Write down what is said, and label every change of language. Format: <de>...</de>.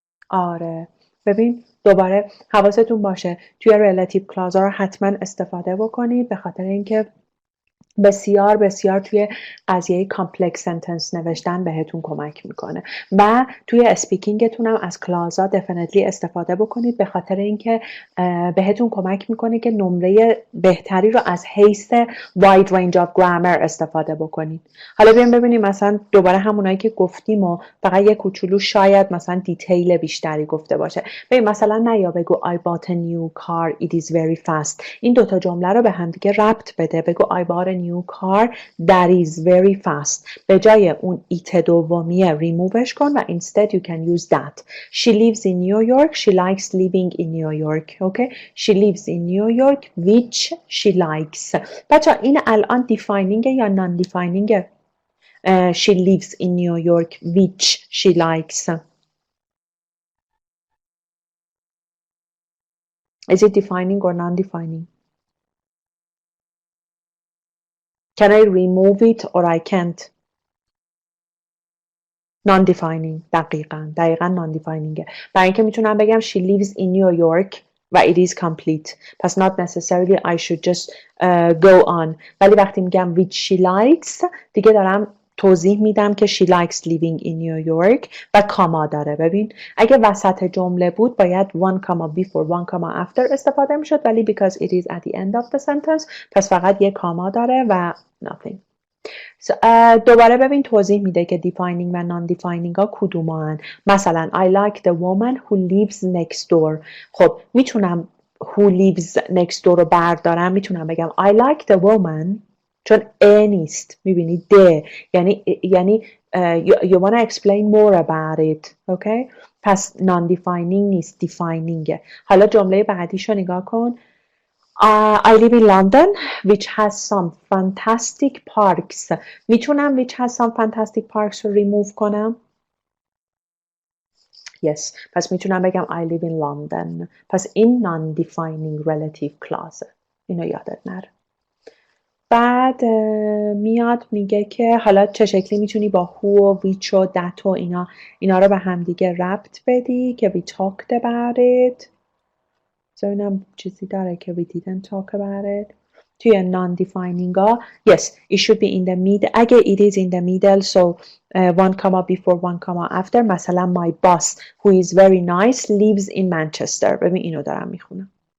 <fa>آره ببین دوباره حواستون باشه توی relative clause ها رو حتما استفاده بکنید به خاطر اینکه بسیار بسیار توی قضیه کامپلکس سنتنس نوشتن بهتون کمک میکنه و توی اسپیکینگتون هم از کلازا دفینیتلی استفاده بکنید به خاطر اینکه بهتون کمک میکنه که نمره بهتری رو از حیث</fa> <en>wide range of grammar</en> <fa>استفاده بکنید. حالا بیایم ببینیم مثلا دوباره همونایی که گفتیم و فقط یه کوچولو شاید مثلا دیتیل بیشتری گفته باشه. ببین مثلا نیا بگو</fa> <en>I bought a new car it is very fast.</en> <fa>این دوتا جمله رو به هم دیگه ربط بده. بگو</fa> <en>I bought a new car that is very fast.</en> <fa>به جای اون ایت دومیه ریمووش کن و</fa> <en>instead you can use that. She lives in New York. She likes living in New York. Okay? She lives in New York which she likes.</en> <fa>بچه این الان</fa> <en>defining یا non-defining؟ She lives in New York which she likes. Is it defining or non-defining? Can I remove it or I can't? Non-defining.</en> <fa>دقیقاً</fa> <en>non-defining.</en> <fa>برای اینکه میتونم بگم</fa> <en>she lives in New York و it is complete.</en> <fa>پس</fa> <en>not necessarily I should just go on.</en> <fa>ولی وقتی میگم</fa> <en>which she likes</en> <fa>دیگه دارم توضیح میدم که</fa> <en>she likes living in New York</en> <fa>و کاما داره. ببین اگه وسط جمله بود باید</fa> <en>one comma before one comma after</en> <fa>استفاده میشد ولی</fa> <en>because it is at the end of the sentence</en> <fa>پس فقط یه کاما داره و nothing. دوباره ببین توضیح میده که defining و non-defining ها کدومان.</fa> <en>مثلا I like the woman who lives next door.</en> <fa>خب میتونم</fa> <en>who lives next door</en> <fa>رو بردارم میتونم بگم</fa> <en>I like the woman چون a</en> <fa>نیست میبینی د یعنی</fa> <en>you wanna explain more about it. Okay?</en> <fa>پس non-defining نیست defining. حالا جمله بعدیشو نگاه کن.</fa> <en>I live in London which has some fantastic parks.</en> <fa>میتونم</fa> <en>which has some fantastic parks رو remove کنم؟ Yes.</en> <fa>پس میتونم بگم</fa> <en>I live in London.</en> <fa>پس این</fa> <en>non-defining relative clause.</en> <fa>اینو یادت نره. بعد میاد میگه که حالا چه شکلی میتونی با who و which و that و اینا رو به هم دیگه ربط بدی که</fa> <en>we talked about it.</en> <fa>ببینم چیزی داره که</fa> <en>we didn't talk about it. توی non-defining ها yes it should be in the middle.</en> <fa>اگه</fa> <en>it is in the middle so one comma before one comma after. مثلا my boss who is very nice lives in Manchester.</en> <fa>ببین اینو دارم میخونم.</fa>